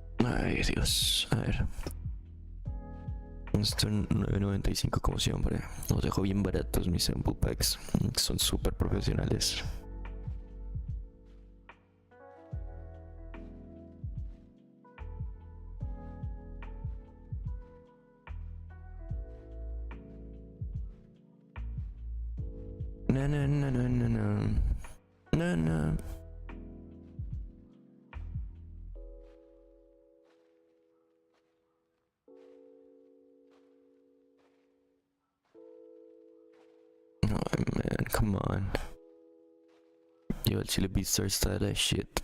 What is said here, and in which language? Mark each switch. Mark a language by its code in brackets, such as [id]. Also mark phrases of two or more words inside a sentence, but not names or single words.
[es] Ay, Dios. A ver. Esto en 9.95 como siempre. Los dejo bien baratos mis sample packs. Son súper profesionales. Na na na na na na. [en] Na na. Oh man, come on. [es] Yo, el Chile Beatstar está de shit.